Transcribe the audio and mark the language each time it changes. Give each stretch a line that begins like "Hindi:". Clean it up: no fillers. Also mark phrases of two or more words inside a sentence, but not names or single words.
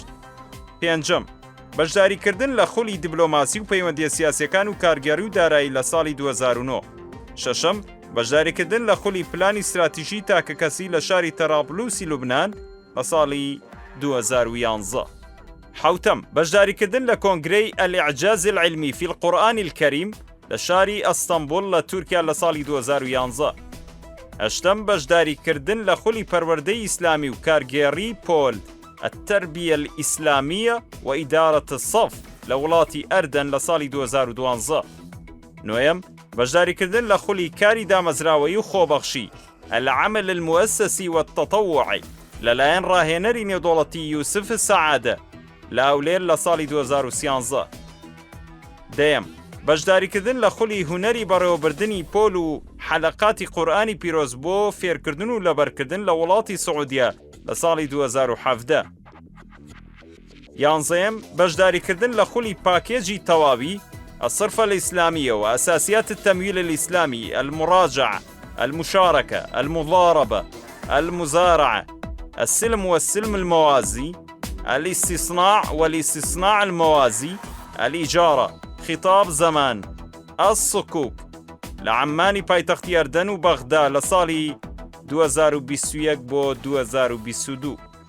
Central Kurdish: پێنجەم بەشداریکردن لە خولی دیبلۆماسی و پەیوەندیە سیاسیەکان و کارگەری و دارایی لە ساڵی 2009. شەشەم بەشداریکردن لە خولی پلانی استراتیژی تاکەکەسی لە شاری تەرابلوسی لوبنان لە ساڵی 2011. حوتەم بەشداریکردن لە کۆنگرەی
Arabic: الإعجاز العلمي في القرآن الكريم
Central Kurdish: لە شاری ئەستەمبول لە تورکیا لە ساڵی 2011. هەشتەم بەشداریکردن لە خولی پەروەردەی ئیسلامی و کارگێڕی پۆل
Arabic: التربية الإسلامية وإدارة الصف
Central Kurdish: لە وڵاتی ئەردەن لە ساڵی 2012. نوێم بەشداریکردن لە خولی کاری دامەزراوەی و خۆبەخشی
Arabic: العمل المؤسسي والتطوعي
Central Kurdish: لەلایەن ڕاهێنەری نێودوڵەتی یوسف سەعادە لە ئەولێر لە ساڵی 2013. دەیەم بەشداریکردن لە خولی هونەری بەڕێوەبردننی پۆل و حەلەقاتی قورئانی پیرۆز بۆ فێرکردن و لەبەرکردن لە وڵاتی سعودیە لە ساڵی 2017. یانزەیەم بەشداریکردن لە خولی پاکێجی تەواوی
Arabic: الصرف الإسلامية وأساسيات التمويل الإسلامي المراجعة المشاركة المضاربة المزارعة السلم والسلم الموازي الاستصناع والاستصناع الموازي الإجارة خطاب زمان الصكوك
Central Kurdish: لعمانی پایتەختی ئەردەن و بەغدا لە ساڵی 2021 بۆ 2022.